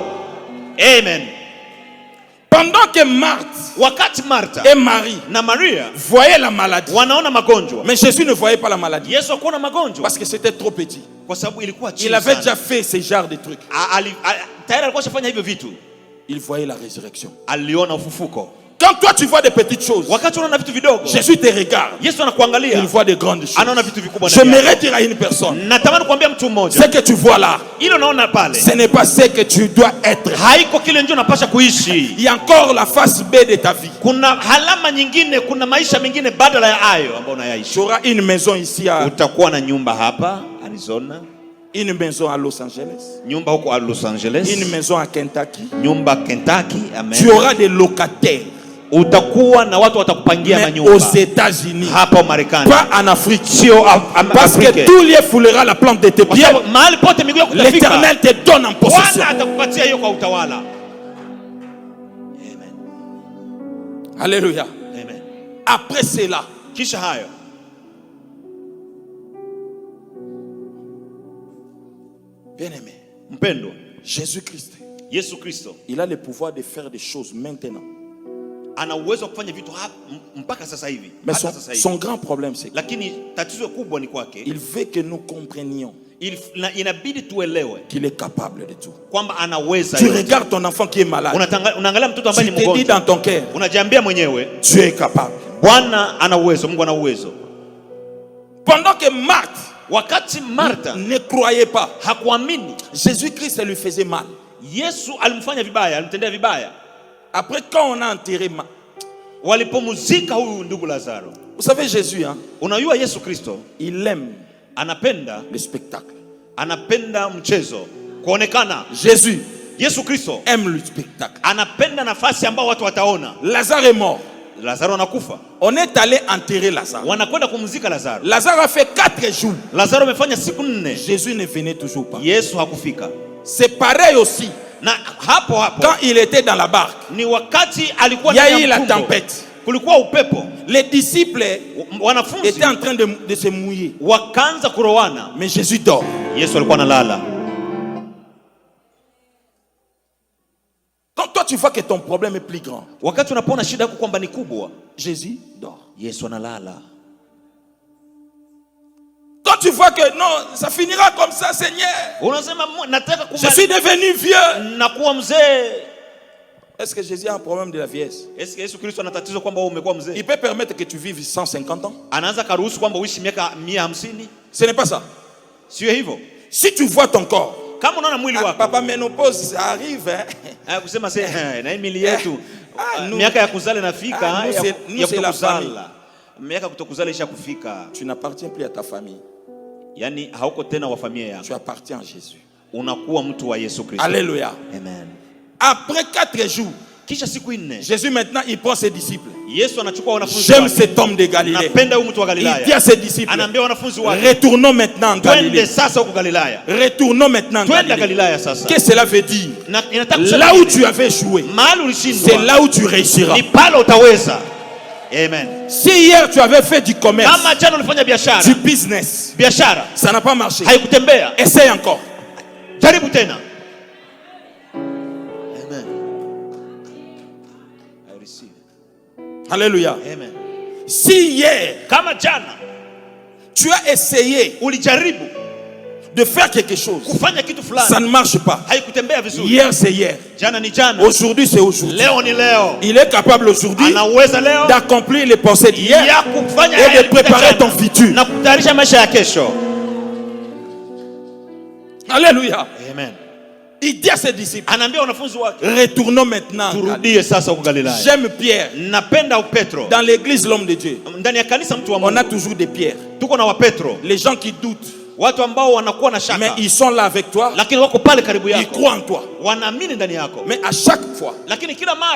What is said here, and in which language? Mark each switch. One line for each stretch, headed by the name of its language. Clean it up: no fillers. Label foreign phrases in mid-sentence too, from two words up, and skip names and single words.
French: Amen. Pendant que Marthe
Swahili: Wakati Martha
French: et Marie
Swahili: na Maria
French: voyaient la maladie,
Swahili: wanaona magonjwa,
French: mais Jésus ne voyait pas la maladie
Swahili: Yesu hakuona magonjwa
French: parce que c'était trop petit.
Swahili: kwa sababu ilikuwa chini
French: Il avait
Swahili: sana.
French: déjà fait ce genre de trucs.
Swahili: Tayari alikuwa shafanya hivyo vitu.
French: Il voyait la résurrection.
Swahili: Aliona ufufuko.
French: Quand toi tu vois des petites choses,
Swahili: Wakati unaona vitu vidogo,
French: Jésus te regarde.
Swahili: Yesu anakuangalia.
French: Il voit de grandes choses.
Swahili: Anaona vitu vikubwa ndani yako.
French: J'aimerais dire à une personne,
Swahili: Natamani kuambia mtu
French: ce
Swahili: mmoja,
French: que tu vois là,
Swahili: ile unaona pale,
French: ce n'est pas ce que tu dois être.
Swahili: haiko kile ndio unapasha kuishi.
French: Il y a encore la face B de ta vie.
Swahili: Kuna halama nyingine, kuna maisha mengine badala ya hayo ambayo unayaishi.
French: Tu auras une maison ici à
Swahili: Utakuwa na nyumba hapa Arizona,
French: une maison à Los Angeles,
Swahili: nyumba huko Los Angeles,
French: une maison à Kentucky.
Swahili: nyumba Kentucky, amen.
French: Tu auras des locataires.
Swahili: Utakuwa na watu watakupangia
French: Mais
Swahili: manyumba
French: aux États-Unis,
Swahili: hapa Marekani,
French: pas en Afrique.
Swahili: sio
French: Parce que tout lieu foulera la plante de tes pieds.
Swahili: mahali pote miguu yako kutafika,
French: L'Éternel te donne en possession.
Swahili: Bwana atakupatia hiyo kwa utawala.
French: Amen. Alléluia. Amen. Après cela,
Swahili: Kisha hayo,
French: bien-aimé,
Swahili: mpendwa,
French: Jésus-Christ,
Swahili: Yesu Kristo
French: il a le pouvoir de faire des choses maintenant.
Swahili: ana uwezo wa kufanya vitu mpaka sasa hivi.
French: Mais
Swahili: Hata sasa hivi.
French: son grand problème, c'est
Swahili: Lakini tatizo kubwa ni kwake,
French: qu'il veut que nous comprenions
Swahili: inabidi tuelewe
French: qu'il est capable de tout.
Swahili: kwamba anaweza.
French: Tu regardes ton enfant qui est malade.
Swahili: Unaangalia mtoto ambaye
French: Tu
Swahili: ni
French: te dis
Swahili: mgonjwa,
French: dans ton cœur,
Swahili: unajiambia mwenyewe,
French: Dieu est capable.
Swahili: Bwana ana uwezo, Mungu ana uwezo.
French: Pendant que Marthe
Swahili: Wakati Martha
French: ne croyait pas,
Swahili: hakuamini,
French: Jésus-Christ lui faisait mal.
Swahili: Yesu alimfanya vibaya, alimtendea vibaya.
French: Après, quand on a enterré
Swahili: Walipomuzika huyu ndugu Lazaro,
French: vous savez, Jésus, hein,
Swahili: unajua Yesu Kristo
French: il aime
Swahili: anapenda
French: le spectacle.
Swahili: mchezo, kuonekana.
French: Jésus
Swahili: Yesu Kristo
French: aime le spectacle.
Swahili: anapenda nafasi ambao watu wataona.
French: Lazare est mort.
Swahili: Lazaro anakufa,
French: On est allé enterrer Lazare.
Swahili: wanakwenda kumzika Lazaro.
French: Lazare a fait 4 jours.
Swahili: Lazaro amefanya siku 4,
French: Jésus ne venait toujours pas.
Swahili: Yesu hakufika.
French: C'est pareil aussi.
Swahili: Na hapo
French: Quand il était dans la barque,
Swahili: ni wakati alikuwa
French: il y a
Swahili: ndani
French: eu
Swahili: ya
French: la
Swahili: mtumbo,
French: tempête.
Swahili: kulikuwa upepo,
French: Les disciples
Swahili: wanafunzi
French: étaient en train de se mouiller.
Swahili: wakaanza kurowana.
French: Mais Jésus dort.
Swahili: Yesu alikuwa analala.
French: Quand toi tu vois que ton problème est plus grand,
Swahili: Wakati unapoona shida yako kwamba ni kubwa,
French: Jésus dort.
Swahili: Yesu analala.
French: Quand tu vois que non, ça finira comme ça, Seigneur.
Swahili: Unasema nataka
French: Je suis devenu vieux.
Swahili: nakuwa mzee.
French: Est-ce que Jésus a un problème de la vieillesse?
Swahili: Yesu Kristo ana tatizo kwamba wewe umekuwa mzee?
French: Il peut permettre que tu vives 150 ans.
Swahili: Anaanza karuhusu kwamba uishi miaka 150?
French: Ce n'est pas ça.
Swahili: Sio hivyo.
French: Si tu vois ton corps,
Swahili: Kama unaona mwili wako,
French: papa, ménopause, ça arrive. Hein?
Swahili: kusema na hii mili yetu
French: nous-
Swahili: miaka ya kuzala inafika,
French: nous, c'est- nous, c'est la
Swahili: kutokuzala. Miaka kutokuzala isha kufika.
French: Tu n'appartiens plus à ta famille.
Swahili: Yani hauko tena wa familia yako.
French: Tu appartiens à Jésus.
Swahili: Unakuwa mtu wa Yesu Kristo.
French: Alléluia. Amen. Après 4 jours,
Swahili: Kisha siku 4
French: Jésus maintenant il prend ses disciples.
Swahili: Yesu anachukua wanafunzi
French: J'aime
Swahili: wake.
French: cet homme de Galilée.
Swahili: Napenda huyu mtu wa
French: Il
Swahili: Galilaya.
French: dit à ses disciples,
Swahili: Anaambia wanafunzi wake,
French: retournons maintenant en
Swahili: twende
French: Galilée.
Swahili: sasa huko Galilaya.
French: Retournons maintenant en
Swahili: Twende
French: Galilée.
Swahili: Galilaya sasa.
French: Qu'est-ce que cela veut dire?
Swahili: Inataka kusema
French: Là où
Swahili: nini?
French: tu avais échoué,
Swahili: Mahali ulishindwa,
French: c'est là où tu réussiras.
Swahili: ni pale utaweza.
French: Amen. Si hier tu avais fait du commerce,
Swahili: Kama jana ulifanya biashara,
French: du business,
Swahili: biashara
French: ça n'a pas marché,
Swahili: haikutembea,
French: essaye encore.
Swahili: jaribu tena.
French: Amen.
English: I receive.
French: Alléluia. Amen. Si hier
Swahili: Kama jana
French: tu as essayé
Swahili: ulijaribu
French: de faire quelque chose,
Swahili: kufanya kitu fulani,
French: ça ne marche pas.
Swahili: haikutembea vizuri.
French: Hier c'est hier,
Swahili: Jana ni jana,
French: aujourd'hui c'est aujourd'hui.
Swahili: leo ni leo.
French: Il est capable aujourd'hui
Swahili: Anaweza leo
French: d'accomplir les pensées d'hier
Swahili: ya kufanya
French: et de
Swahili: yale
French: préparer
Swahili: jana,
French: ton futur.
Swahili: na kutayarisha maisha ya kesho.
French: Alléluia. Amen. Il dit à ses disciples,
Swahili: Anaambia wanafunzi wake,
French: retournons maintenant.
Swahili: turudie sasa huko Galilaya.
French: J'aime Pierre.
Swahili: Napenda Petro.
French: Dans l'église l'homme de Dieu,
Swahili: Ndani ya kanisa mtu wa
French: on a
Swahili: Mungu
French: toujours des pierres.
Swahili: tuko na wa Petro,
French: Les gens qui doutent,
Swahili: watu ambao wanakuwa na
French: mais
Swahili: shaka
French: ils sont là avec toi,
Swahili: lakini wako pale karibu
French: ils
Swahili: yako,
French: croient en toi.
Swahili: wanaamini ndani yako,
French: Mais à chaque fois,
Swahili: lakini kila mara